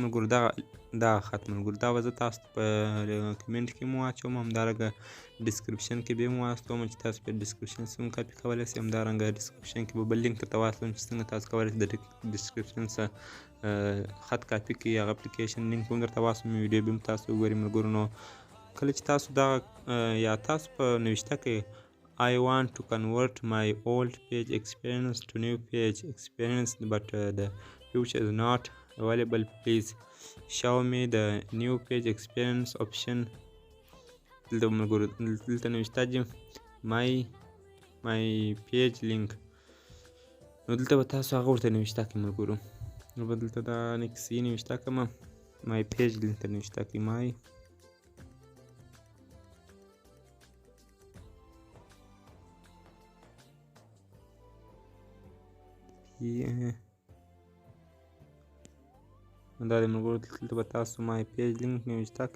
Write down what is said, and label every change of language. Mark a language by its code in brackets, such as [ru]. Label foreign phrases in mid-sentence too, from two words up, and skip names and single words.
[ps] ملګرو، دغه خط ملګرو، دا به زه تاسو ته په کمنټ کې هم واچوم، همدارنګه ډسکرپشن کې به یې هم واستوم چې تاسو په ډسکرپشن کې هم کاپي کولی شئ. همدارنګه ډسکرپشن کې به بل لینک درته واستوم چې څنګه تاسو کولی شئ د ډسکرپشن څخه خط کاپي کړئ. هغه [en] application link [ps] هم درته واستوم، ویډیو به هم تاسو وګورئ. ملګرو، نو کله چې تاسو دغه یا تاسو په نوشته کې [en] I want to convert my old page experience to new page experience but the future is not available. Please show me the new page experience option. [ps] دلته ملګرو دلته نوشته دي [en] my page link. [ps] نو دلته به تاسو هغه ورته نوشته کړئ. ملګرو، نو به دلته دا کیسې نوشته کړم، [en] my page link [ps] ته نوشته کړئ. my دا دی ملګرو، دلته به تاسو [en] my page link [ps] نوشته کړئ.